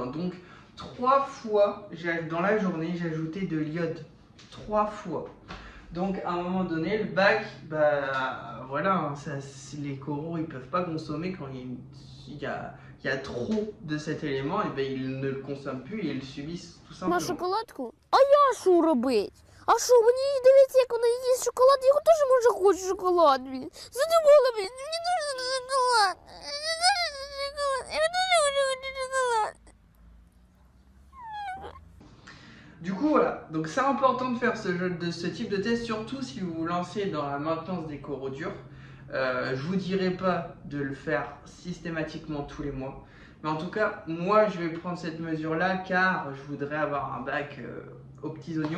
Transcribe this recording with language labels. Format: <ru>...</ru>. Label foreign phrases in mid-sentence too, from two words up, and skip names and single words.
<fr>Donc 3 fois dans la journée, j'ajoutais de l'iode. 3 fois. Donc à un moment donné, le bac, bah voilà, les coraux ils peuvent pas consommer quand il y a trop de cet élément, et ben ils ne le consomment plus et ils le subissent tout simplement.</fr> <uk>На шоколадку? А я що робить? А що, мені дивіться, як вона їсть шоколад, я теж може хочу шоколад. Задумала, мені дуже</uk> <fr>Du coup voilà, donc c'est important de faire ce type de test, surtout si vous vous lancez dans la maintenance des coraux durs. Je vous dirai pas de le faire systématiquement tous les mois, mais en tout cas moi je vais prendre cette mesure là car je voudrais avoir un bac aux petits oignons.</fr>